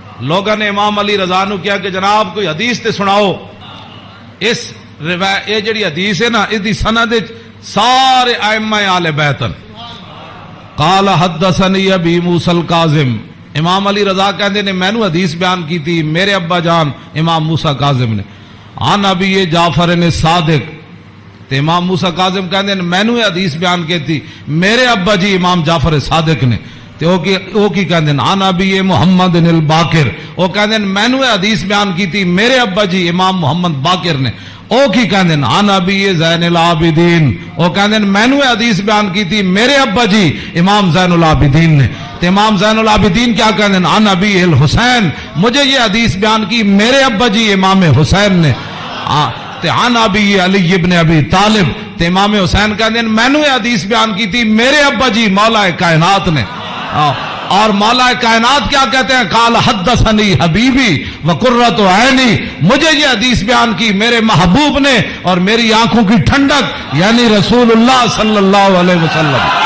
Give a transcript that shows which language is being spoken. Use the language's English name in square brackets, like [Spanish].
[Punjabi] لوگوں نے امام علی رضا نو کیا کہ جناب کوئی حدیث تے سناؤ. اس روایت یہ جڑی حدیث ہے نا اس دی سند وچ سارے ائمہ اہل بیت ہیں. [Arabic] قال حدثني ابی موسی الکاظم، [Punjabi] امام علی رضا کہندے نے مینوں حدیث بیان کی تھی میرے ابا جان امام موسیٰ کاظم نے. عن ابی جعفر صادق، تے امام موسیٰ کاظم کہندے نے مینوں یہ حدیث بیان کی تھی میرے ابا جی امام جعفر صادق نے. تے او کی کہندے نے عن ابی محمد الباقر، او کہندے نے مینوں یہ حدیث بیان کی تھی میرے ابا جی امام محمد باقر نے. او کی کہندے نے عن ابی زین العابدین، او کہندے نے مینوں یہ حدیث بیان کی تھی میرے ابا جی امام زین العابدین نے. تے امام زین العابدین کیا کہندے ہیں عن ابی الحسین، مجھے یہ حدیث بیان کی میرے ابا جی امام حسین نے. تے عن ابی علی ابن ابی طالب، تے امام حسین کہندے ہیں مینوں یہ حدیث بیان کی تھی میرے ابا جی مولا کائنات نے. [Urdu] اور مولا کائنات کیا کہتے ہیں [Arabic] قال حدثنی حبیبی وقرۃ عینی، [Urdu] مجھے یہ حدیث بیان کی میرے محبوب نے اور میری آنکھوں کی ٹھنڈک یعنی رسول اللہ صلی اللہ علیہ وسلم.